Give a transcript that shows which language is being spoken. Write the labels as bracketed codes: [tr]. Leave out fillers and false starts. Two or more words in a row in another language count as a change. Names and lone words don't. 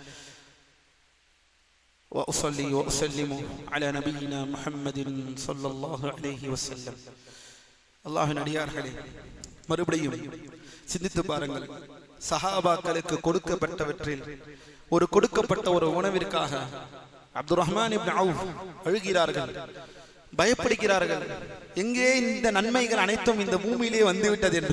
[ar] وأصلي وأسلم على نبينا محمد صلى الله عليه وسلم. [ta] அல்லாஹ்வின் அடியார்களே, மறுபடியும் சிந்தித்து பாருங்கள். சஹாபாக்களுக்கு கொடுக்கப்பட்டவற்றில் ஒரு கொடுக்கப்பட்ட ஒரு உணவிற்காக அப்துர் ரஹ்மான் இப்னு அவுஃப் அழுகிறார்கள், பயப்படுகிறார்கள். எங்கே இந்த நன்மைகள் அனைத்தும் இந்த பூமியிலே வந்துவிட்டது என்று.